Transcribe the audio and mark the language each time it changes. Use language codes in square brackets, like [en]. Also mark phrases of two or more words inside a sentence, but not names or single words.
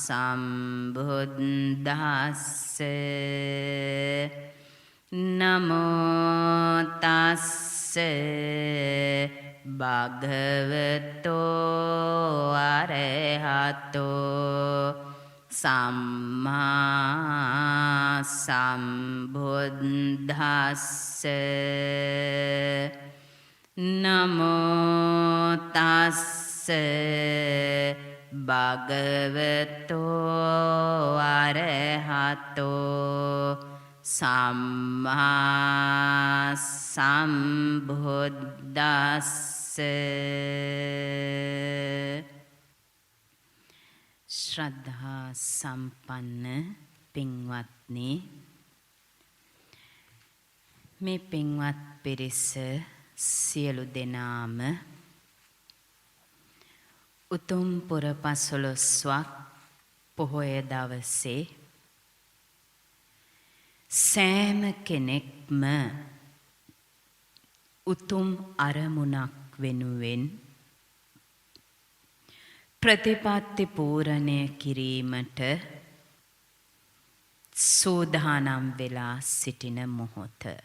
[pi] සම්බුද්දස්ස නමෝ තස්ස භගවතෝ අරහතෝ සම්මා සම්බුද්දස්ස නමෝ තස්ස භගවතෝ අරහතෝ සම්මා සම්බුද්දස්ස [si] ශ්‍රද්ධා සම්පන්න පින්වත්නි, මේ පින්වත් පිරිස සියලු දෙනාම උතුම් පුර පසළොස්වක් පොහොය දවසේ සෑම කෙනෙක්ම උතුම් අරමුණක් වෙනුවෙන් ප්‍රතිපත්ති පූරණය කිරීමට සූදානම් වෙලා සිටින මොහොත.